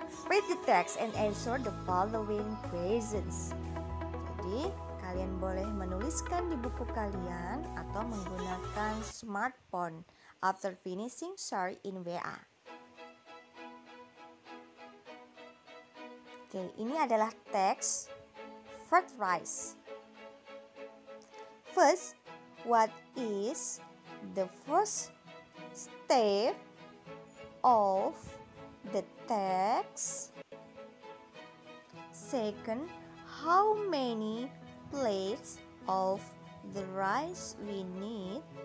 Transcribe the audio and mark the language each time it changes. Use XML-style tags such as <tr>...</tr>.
<en>Read the text and answer the following questions.</en> <id>Jadi, kalian boleh menuliskan di buku kalian atau menggunakan smartphone.</id> <en>After finishing, share in WA.</en> <id>Oke, ini adalah teks fried rice.</id> <en>First, what is the first step of the text? Second, how many plates of the rice we need?</en>